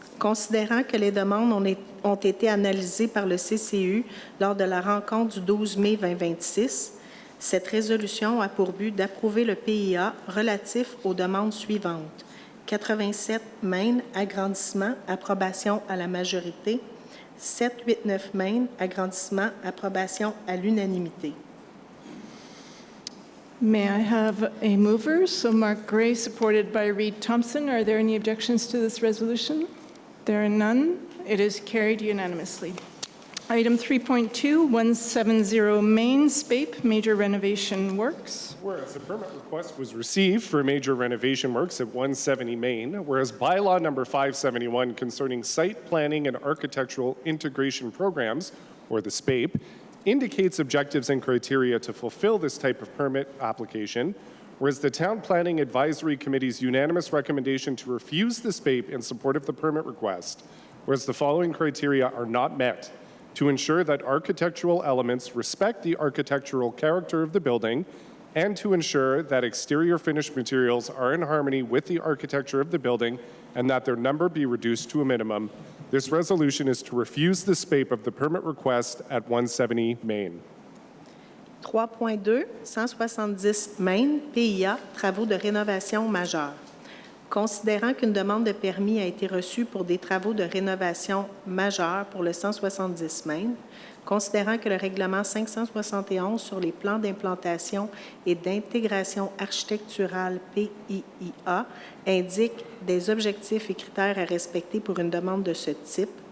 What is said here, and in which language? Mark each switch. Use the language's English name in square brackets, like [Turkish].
[French] Considérant que les demandes ont été analysées par le CCU lors de la rencontre du 12 mai 2026, cette résolution a pour but d'approuver le PIA relatif aux demandes suivantes. 87 Main, agrandissement, approbation à la majorité. 789 Main, agrandissement, approbation à l'unanimité. [English] May I have a mover? So Mark Gray, supported by Reed Thompson. Are there any objections to this resolution? There are none. It is carried unanimously. Item 3.2, 170 Main, SPAPE, major renovation works. Whereas a permit request was received for major renovation works at 170 Main, whereas bylaw number 571 concerning site planning and architectural integration programs, or the SPAPE, indicates objectives and criteria to fulfill this type of permit application, whereas the Town Planning Advisory Committee's unanimous recommendation to refuse the SPAPE in support of the permit request, whereas the following criteria are not met: to ensure that architectural elements respect the architectural character of the building, and to ensure that exterior finished materials are in harmony with the architecture of the building and that their number be reduced to a minimum. This resolution is to refuse the SPAPE of the permit request at 170 Main. [French] 3.2, 170 Main, PIA, travaux de rénovation majeure. Considérant qu'une demande de permis a été reçue pour des travaux de rénovation majeure pour le 170 Main, considérant que le règlement 571 sur les plans d'implantation et d'intégration architecturale PIIA indique des objectifs et critères à respecter pour une demande de ce type,